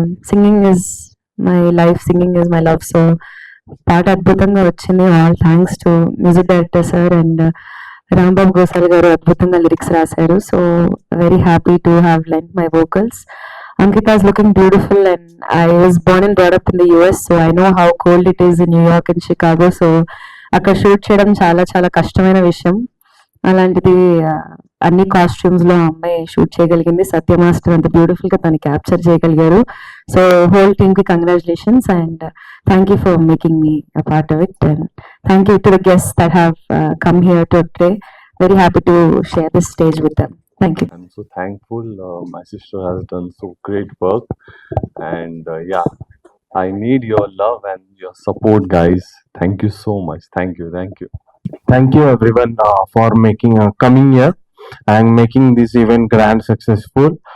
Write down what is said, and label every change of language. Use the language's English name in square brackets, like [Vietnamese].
[English] Singing is my life, singing is my love. So [Telugu] పాట అద్భుతంగా వచ్చింది. [English] all thanks to music director sir and Rambabu Gosal garu [Telugu] అద్భుతంగా lyrics రాశారు. [English] So very happy to have lent my vocals. Ankita is looking beautiful and I was born and brought up in the US, so I know how cold it is in New York and Chicago. [Telugu] So అక్కడ shoot చేయడం చాలా చాలా కష్టమైన విషయం. అలాంటిది అన్ని costumes లో అమ్మాయి షూట్ చేయగలిగింది. సత్య మాస్టర్ అంత బ్యూటిఫుల్ గా తను క్యాప్చర్ చేయగలిగారు. [English] So whole team కి congratulations and thank you for making me a part of it and thank you to the guests that have come here today. Very happy to share this stage with them. Thank you. I'm so thankful. My sister has done so great work, and yeah, I need your love and your support, guys. Thank you so much. Thank you. Thank you everyone for making coming here and making this event grand successful.